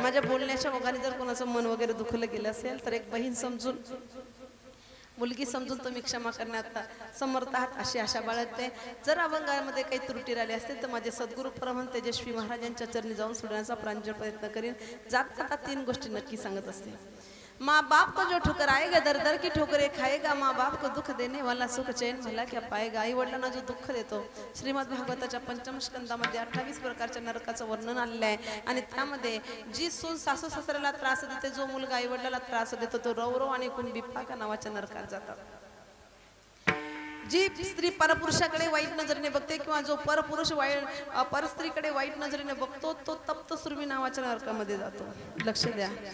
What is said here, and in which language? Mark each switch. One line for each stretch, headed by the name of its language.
Marathi: माझ्या बोलण्याच्या ओघाने जर कोणाचं मन वगैरे दुखलं गेलं असेल तर एक बहीण समजून मुलगी समजून तुम्ही क्षमा करण्यात समर्थ आहात अशी आशा बाळगते. जर अभंगामध्ये काही त्रुटी राहिली असते तर माझे सद्गुरू परमहंस तेजस्वी महाराजांच्या चरणी जाऊन सोडण्याचा प्रांजळ प्रयत्न करीन. जात जाता 3 गोष्टी नक्की सांगत असते.
Hindi: माँ बाप को जो ठोकर आएगा दर दर की ठोकरे खाएगा, माँ बाप को दुःख देने वाला सुख चैन भला क्या पाएगा.
Marathi: आई वडिलांना जो दुःख देतो, श्रीमद भागवताच्या 5म स्कंदामध्ये 28 प्रकारच्या नरकाचं वर्णन आलेलं आहे. आणि त्यामध्ये जी सून सासू सासऱ्याला त्रास देते, जो मुलगा आई वडिलाला त्रास देतो, तो रौरव आणि कुंभिपाका नावाच्या नरकात जातात. जी स्त्री परपुरुषाकडे वाईट नजरेने बघते किंवा जो परपुरुष परस्त्रीकडे वाईट नजरेने बघतो, तो तप्त सुरवी नावाच्या नरकामध्ये जातो. लक्ष द्या.